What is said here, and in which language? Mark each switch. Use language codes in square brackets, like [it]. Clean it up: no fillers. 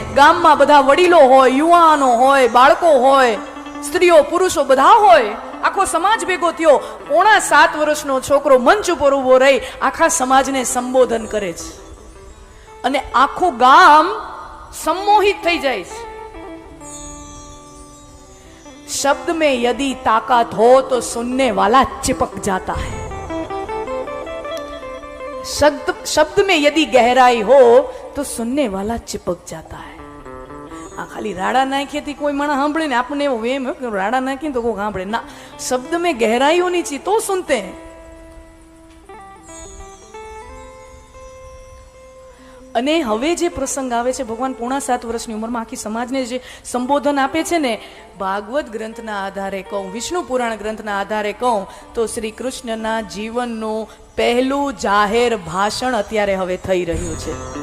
[gu] ગામમાં બધા વડીલો હોય, યુવાનો હોય, બાળકો હોય, સ્ત્રીઓ પુરુષો બધા હોય. આખો સમાજ ભેગો થયો. 7.5 વર્ષનો છોકરો મંચ ઉપર ઉભો રહી આખા સમાજને સંબોધન કરે છે. અને આખું ગામ सम्मोहित થઈ જાય છે. [hi] शब्द में यदि ताकत हो तो सुनने वाला चिपक जाता है, शब्द में यदि गहराई हो तो सुनने वाला चिपक जाता है. [gu] આ ખાલી રાડા નાખીથી કોઈ માણસ સાંભળે ને, આપણને એવો વેમ રાડા નાખી તો કોઈ સાંભળે ના. [hi] શબ્દ में गहराई होनी चाहिए तो सुनते हैं. [gu] અને હવે જે પ્રસંગ આવે છે, ભગવાન 7.5 વર્ષની ઉંમરમાં આખી સમાજને જે સંબોધન આપે છે ને, ભાગવત ગ્રંથના આધારે કહું, વિષ્ણુ પુરાણ ગ્રંથના આધારે કહું તો શ્રી કૃષ્ણના જીવનનું પહેલું જાહેર ભાષણ અત્યારે હવે થઈ રહ્યું છે.